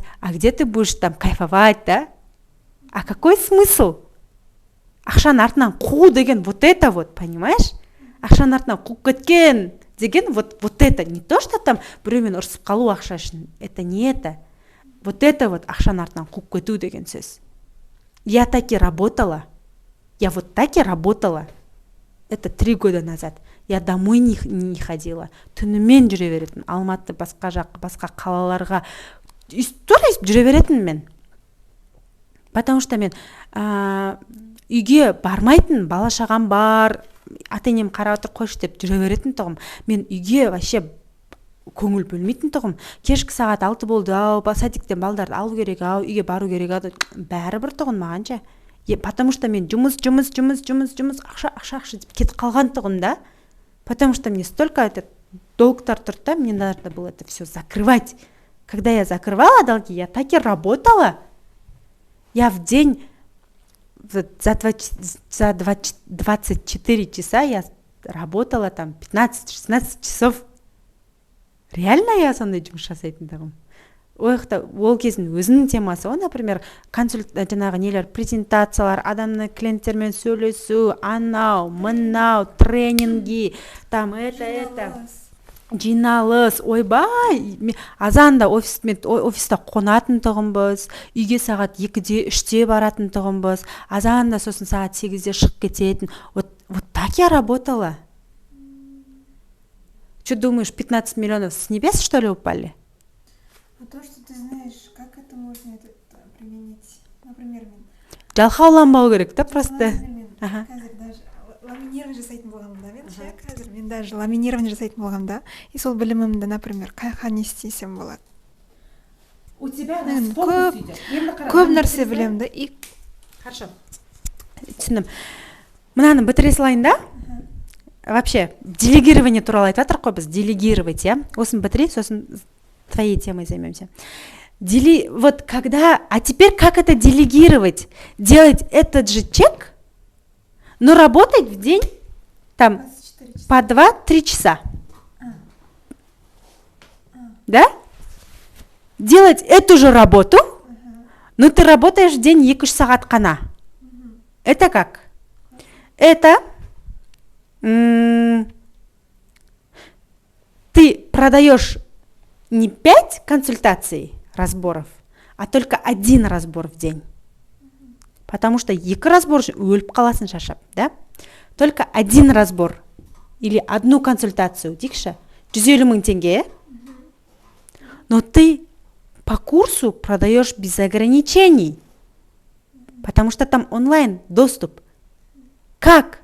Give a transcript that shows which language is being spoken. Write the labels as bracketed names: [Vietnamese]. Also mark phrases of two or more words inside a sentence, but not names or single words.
[Russian] А где ты будешь там кайфовать, да? А какой смысл? [Kazakh] Ақшаның артынан қуу деген [Russian] вот это вот, понимаешь? [Kazakh] Ақшаның артынан қуып кеткен деген [Russian] вот это. Не то, что там [Kazakh] біреумен ұрсып қалу ақша үшін. [Russian] Это не это. Вот это вот [Kazakh] ақшаның артынан қуып кету деген сөз. [Russian] Я так и работала. Я вот так и работала. Это 3 года назад. Я домой не ходила. [Kazakh] Түнімен жүре беретін. Алматы, басқа жақ, басқа қалаларға. Тура жүре беретін мен. [Russian] Потому что [Kazakh] мен үйге бармайтын, бала шағам бар, ата-енем қарап отыр қойшы деп жүре беретін тұғым. Мен үйге вообще көңіл бөлмейтін тұғым. Кешкі сағат 6 болды, садиктен балдарды алу керек, үйге бару керек, бәрі бір тұғын мағанша. [Russian] Потому что [Kazakh] мен жұмыс, ақша деп кетіп қалған тұғын, да? [Russian] Потому что мне столько долгтар тұрды, мне надо было это все закрывать. Когда я закрывала долги, я так и работала. Я в день за 24 часа я работала там 15-16 часов. [Kazakh] Реально я сондай жұмыс жасайтындығым. Ол кездің өзінің темасы, например, жаңағы нелер, презентациялар, адамның клиенттермен сөйлесу, анау, мынау, [Russian] тренинги, там это. [Kazakh] Жиналыс, ойбай, азанда офиста қонатын тұғынбыз, үйге сағат 2-де, 3-де баратын тұғынбыз, азанда сосын сағат 8-де шығып кететін. [Russian] Вот так я работала. Что думаешь, 15 миллионов с небес, что ли, упали? А то, что ты знаешь, как это можно применить? Например, [Kazakh] жалқауланбау керек, да, просто. Ламинирование жасайтын болғанда, мен даже ламинирование жасайтын болғанда, и сол білімімді, например, қайқа не істесем болады. [Russian] У тебя [Kazakh] көп нәрсе білемін да, и [Russian] хорошо. Түсіндім. [Kazakh] Мынаны бітіре салайын да? [Russian] Вообще, делегирование [Kazakh] туралы айтып жатырмық қой біз, делегировать, я? Осыны бітіре, сосын [Russian] твоей темой займемся. Вот когда, а теперь как это делегировать? Делать этот же чек, но работать в день там по 2-3 часа. Да? делать эту же работу, но ты работаешь в день 2 [Kazakh] сағат қана. [Russian] Это как? Это ты продаешь не 5 консультаций, разборов, а только 1 разбор в день. Потому что [Kazakh] 2 разбор өліп қаласың шашап, да? [Russian] Только 1 разбор или 1 консультацию, дейікші, 150 000 тенге. Но ты по курсу продаешь без ограничений, потому что там онлайн доступ. Как?